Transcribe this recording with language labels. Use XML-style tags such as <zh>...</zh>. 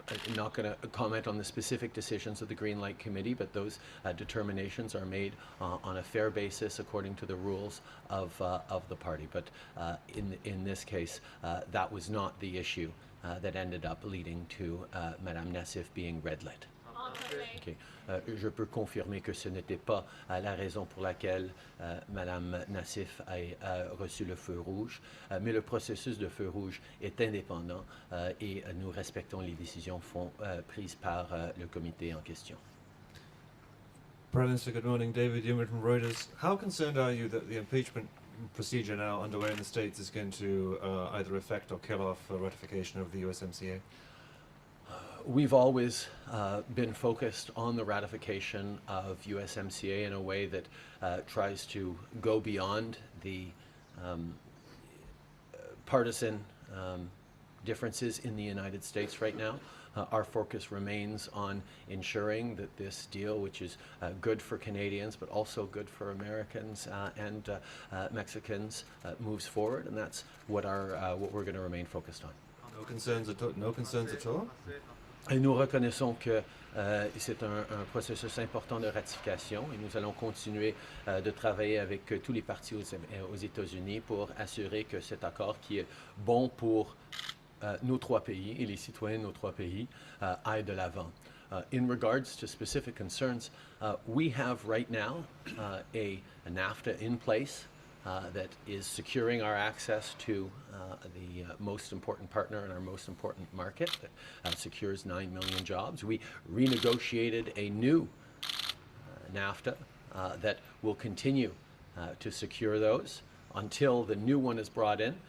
<en>I'm not going to comment on the specific decisions of the Green Light Committee, but those determinations are made on a fair basis according to the rules of the party. But in this case, that was not the issue that ended up leading to Madame Nassif being red-lit. Okay.</en> <fr>Je peux confirmer que ce n'était pas la raison pour laquelle Madame Nassif a reçu le feu rouge, mais le processus de feu rouge est indépendant et nous respectons les décisions prises par le comité en question.</fr> <en>Prime Minister, good morning. David Yumert from Reuters. How concerned are you that the impeachment procedure now underway in the States is going to either affect or kill off ratification of the USMCA? We've always been focused on the ratification of USMCA in a way that tries to go beyond the partisan differences in the United States right now. Our focus remains on ensuring that this deal, which is good for Canadians but also good for Americans and Mexicans, moves forward, and that's what we're going to remain focused on. No concerns at all? No concerns at all?</en> <fr>Et nous reconnaissons que c'est un processus important de ratification et nous allons continuer de travailler avec tous les partis aux États-Unis pour assurer que cet accord qui est bon pour nos trois pays et les citoyens de nos trois pays aille de l'avant.</fr> <en>In regards to specific concerns, we have right now a NAFTA in place that is securing our access to the most important partner in our most important market that secures 9 million jobs. We renegotiated a new NAFTA that will continue to secure those until the new one is brought in.</en>